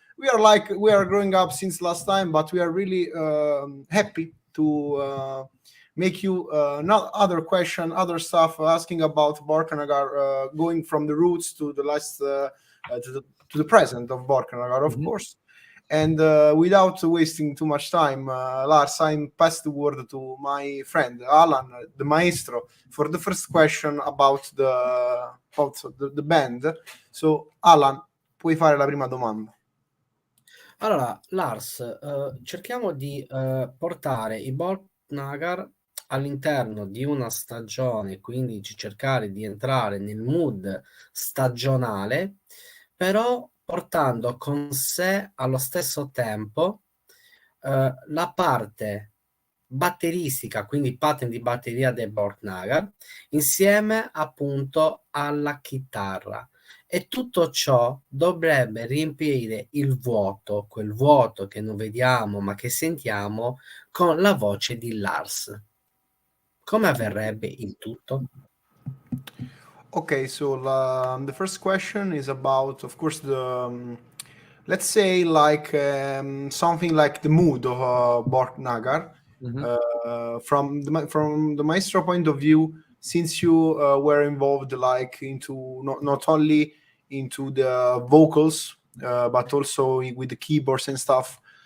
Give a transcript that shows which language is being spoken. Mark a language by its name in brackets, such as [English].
[English] We are growing up since last time, but we are really happy to make you not other stuff, asking about Borknagar, going from the roots to the last to the present of Borknagar, of course. And without wasting too much time, Lars, I'm pass the word to my friend Alan, the maestro, for the first question about the band. [Italian] So Alan, puoi fare la prima domanda. Allora, Lars, cerchiamo di portare i Borknagar all'interno di una stagione, quindi cercare di entrare nel mood stagionale, però portando con sé allo stesso tempo la parte batteristica, quindi pattern di batteria dei Borknagar, insieme appunto alla chitarra. E tutto ciò dovrebbe riempire il vuoto, quel vuoto che non vediamo ma che sentiamo, con la voce di Lars. Come avverrebbe il tutto? [English] Okay, so the first question is about, of course, let's say like something like the mood of Borknagar. From the maestro point of view, since you were involved like into not only into the vocals but also with the keyboards and stuff.